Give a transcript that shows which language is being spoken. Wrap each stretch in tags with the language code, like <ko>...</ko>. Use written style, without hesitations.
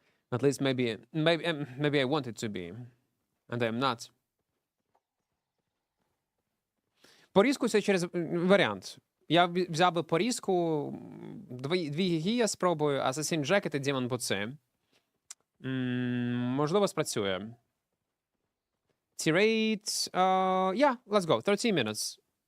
<en>At least maybe I wanted to be. And I am not.</en> <uk>Порізку це через варіант. Я взяв би порізку, 2 гіги я спробую, Assassin Jacket і Demon Boots. Можливо, спрацює.</uk> <en>T-rate, yeah, let's go, 30 minutes.</en>